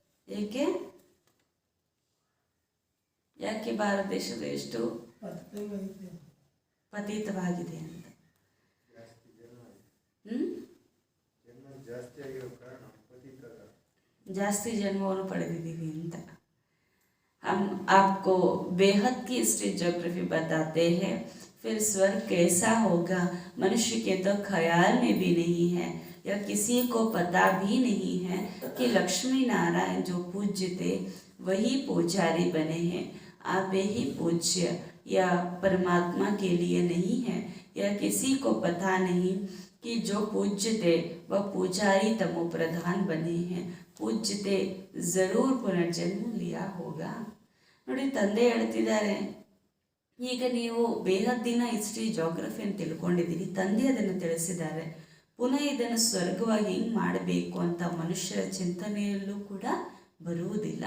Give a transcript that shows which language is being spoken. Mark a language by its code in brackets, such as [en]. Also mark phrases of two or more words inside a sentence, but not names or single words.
[kn] ಯಾಕೆ ಭಾರತ ದೇಶದ ಎಷ್ಟು ಪತಿತವಾಗಿದೆ ಅಂತ. ಜಾಸ್ತಿ ಜನ್ಮವನ್ನು ಪಡೆದಿದ್ದೀವಿ ಅಂತ. [hi] हम आपको बेहद की [en] history geography [hi] बताते हैं. फिर स्वर्ग कैसा होगा मनुष्य के तो ख्याल में भी नहीं है, या किसी को पता भी नहीं है कि लक्ष्मी नारायण जो पूज्य थे वही पुजारी बने हैं. आप ही पूज्य या परमात्मा के लिए नहीं है, या किसी को पता नहीं कि जो पूज्य थे वह पुजारी तमो प्रधान बने हैं, पूಜ್ಯ थे ज़रूर पुनर्जन्म लिया होगा. [kn] ನೋಡಿ, ತಂದೆ ಹೇಳ್ತಿದ್ದಾರೆ, ಈಗ ನೀವು ಬೇಹದ್ದಿನ ಹಿಸ್ಟ್ರಿ ಜಾಗ್ರಫಿಯನ್ನು ತಿಳ್ಕೊಂಡಿದ್ದೀರಿ. ತಂದೆ ಅದನ್ನು ತಿಳಿಸಿದ್ದಾರೆ. ಪುನಃ ಇದನ್ನು ಸ್ವರ್ಗವಾಗಿ ಹಿಂಗೆ ಮಾಡಬೇಕು ಅಂತ ಮನುಷ್ಯರ ಚಿಂತನೆಯಲ್ಲೂ ಕೂಡ ಬರುವುದಿಲ್ಲ.